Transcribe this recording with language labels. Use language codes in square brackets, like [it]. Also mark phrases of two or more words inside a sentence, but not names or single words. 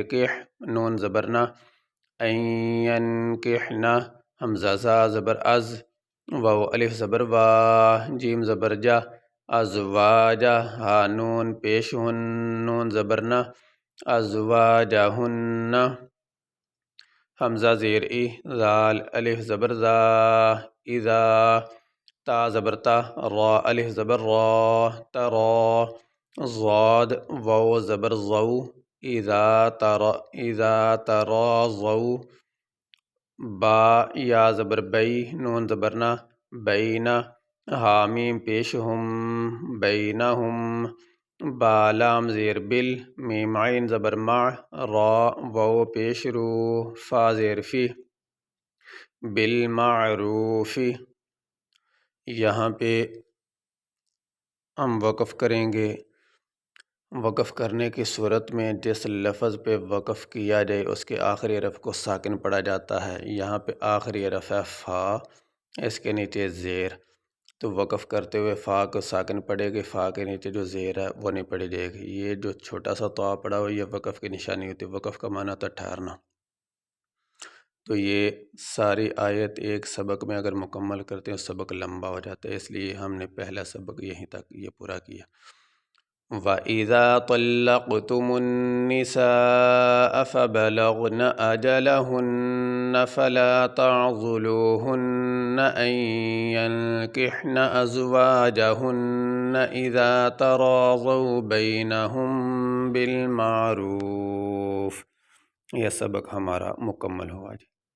[ur] کح نون زبرنا این کحنا حمزہ زا زبر از واو الف زبر وا جیم زبر جا ازواجا ہا نون پیش ہن نون زبرنا ازواجہن حمزہ زیر ای زال الف زبر زا اذا تا زبر تا را الف زبر را ترا ضاد واو زبر ضو [ar] اذا تراضوا [ur] با یا زبر بی نون زبرنا بینا حامیم پیش ہم بینہم با لام زیر بل میم عین زبر مع را واو پیش رو فا زیر فی بالمعروف یہاں پہ ہم وقف کریں گے۔ وقف کرنے کی صورت میں جس لفظ پہ وقف کیا جائے اس کے آخری حرف کو ساکن پڑھا جاتا ہے۔ یہاں پہ آخری حرف ہے فا، اس کے نیچے زیر، تو وقف کرتے ہوئے فا کو ساکن پڑھے گی، فا کے نیچے جو زیر ہے وہ نہیں پڑھی جائے گی۔ یہ جو چھوٹا سا طا پڑھا ہو یہ وقف کی نشانی ہوتی ہے۔ وقف کا معنی ہوتا ہے ٹھہرنا۔ تو یہ ساری آیت ایک سبق میں اگر مکمل کرتے ہیں سبق لمبا ہو جاتا ہے، اس لیے ہم نے پہلا سبق یہیں تک یہ پورا کیا۔ [ar] وَإِذَا طَلَّقْتُمُ النِّسَاءَ فَبَلَغْنَ أَجَلَهُنَّ فَلَا تَعْضُلُوهُنَّ أَن يَنكِحْنَ أَزْوَاجَهُنَّ إِذَا تَرَاضَوْا بَيْنَهُم بِالْمَعْرُوفِ۔ [ur] یہ سبق ہمارا مکمل ہوا جی۔